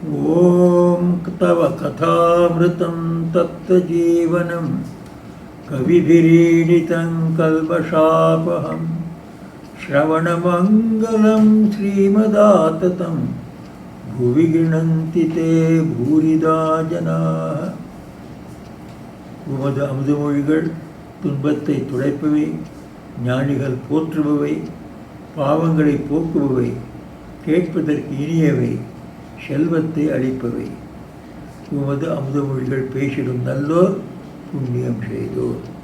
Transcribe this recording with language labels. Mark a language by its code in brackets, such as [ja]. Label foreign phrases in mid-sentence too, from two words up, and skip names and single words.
[sa] ओम तव कथामृतं तप्तजीवनं कविभिरीडितं कल्मषापहं श्रवणमङ्गलं श्रीमदाततं भुवि गृह्णन्ति ते भूरिदा जनाः. [ta] உமது அமுதமொழிகள் துன்பத்தை துடைப்பவை, ஞானிகள் போற்றுபவை, பாவங்களை போக்குபவை, கேட்பதற்கு இனியவை, செல்வத்தை அளிப்பவை. உமது அமுதமொழிகள் பேசிடும் நல்லோர் புண்ணியம் செய்தோர்.